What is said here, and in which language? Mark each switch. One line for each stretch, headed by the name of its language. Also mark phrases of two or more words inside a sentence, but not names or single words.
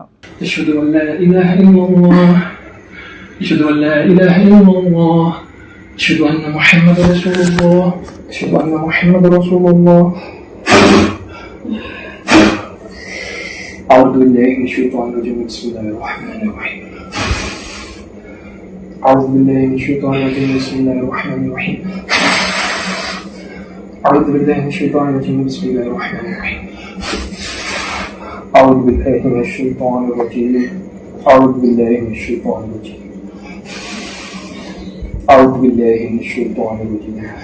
Arabic: أشهد أن لا إله إلا الله، أشهد أن لا إله إلا الله، أشهد أن محمدا رسول الله، أشهد أن محمدا رسول الله. أعوذ بالله من الشيطان الرجيم. بسم الله الرحمن الرحيم. أعوذ بالله من الشيطان الرجيم. بسم الله الرحمن الرحيم. أعوذ بالله من الشيطان الرجيم. بسم الله الرحمن الرحيم. أعوذ بالله من الشيطان الرجيم. أعوذ بالله من الشيطان الرجيم. أعوذ بالله من الشيطان الرجيم.